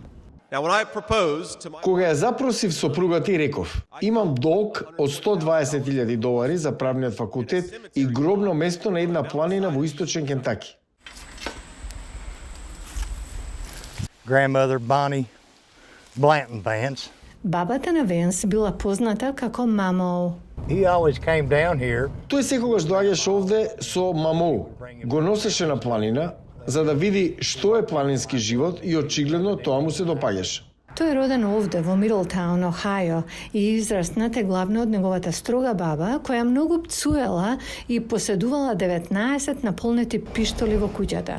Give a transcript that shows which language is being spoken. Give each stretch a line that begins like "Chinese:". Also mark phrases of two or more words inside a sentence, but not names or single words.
Macedonian: Кога ја запросив сопругата и реков, имам долг од $120,000 за правниот факултет и гробно место на една планина во источен Кентаки.
English: Grandmother Bonnie Blanton Vance.
Macedonian: Бабата на Венс била позната како Мамоу.
English: He always came down here.
Macedonian: Тој секогаш доаѓаше овде со мамоу. Го носеше на планина за да види што е планински живот и очигледно тоа му се допаѓаше. Тој е роден овде во Мидлтаун, Охајо и израснат е главно од неговата строга баба, која многу пцуела и поседувала 19 наполнети пиштоли во куќата.